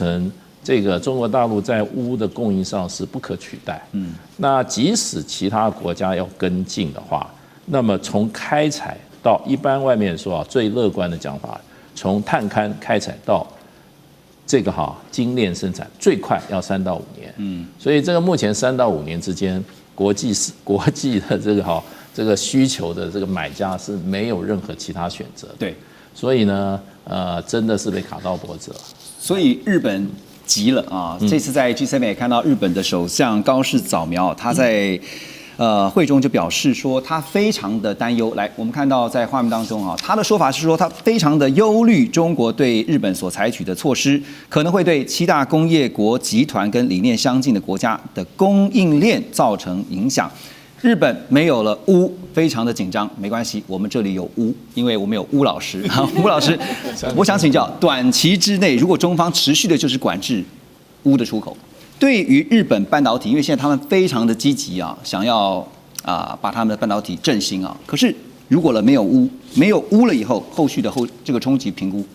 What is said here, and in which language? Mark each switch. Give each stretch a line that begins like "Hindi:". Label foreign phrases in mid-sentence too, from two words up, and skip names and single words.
Chinese: 成這個中國大陸在鎢的供應上是不可取代，那即使其他國家要跟進的話，那麼從開採到一般外面說最樂觀的講法，從探勘開採到這個精煉生產，最快要3到5年，所以這個目前3到5年之間，國際的這個需求的這個買家是沒有任何其他選擇，對，所以呢，真的是被卡到脖子了。所以日本急了啊！這次在 G7 也看到日本的首相高市早苗，他在会中就表示說，他非常的擔憂。来，我們看到在畫面當中他的說法是說，他非常的憂慮中國對日本所採取的措施，可能會對7大工業國集團跟理念相近的國家的供應鏈造成影響。日本沒有了鎢，非常的緊張。沒關係，我們這裡有鎢，因為我們有鎢老師。鎢老師，我想請教，短期之內，如果中方持續的就是管制鎢的出口，對於日本半導體，因為現在他們非常的積極想要把他們的半導體振興可是如果沒有鎢了以後，後續的這個衝擊評估。